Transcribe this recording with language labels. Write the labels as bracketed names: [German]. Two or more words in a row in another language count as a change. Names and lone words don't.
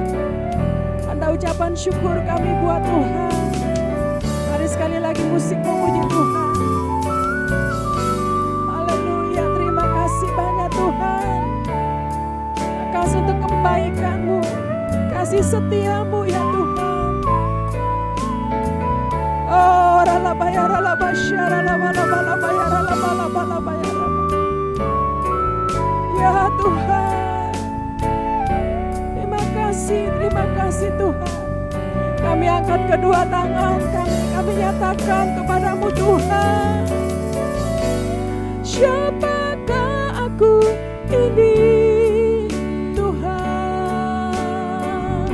[Indonesian] Tanda ucapan syukur kami buat Tuhan. Mari sekali lagi musik memuji Tuhan. Haleluya, terima kasih banyak Tuhan. Kasih untuk kebaikan-Mu, kasih setia-Mu ya Tuhan. Oh, ralabaya ralabasya ralabalabaya ralabalabaya ralaba. Ya Tuhan, terima kasih Tuhan. Kami angkat kedua tangan kami nyatakan kepada-Mu Tuhan. Siapakah aku ini, Tuhan?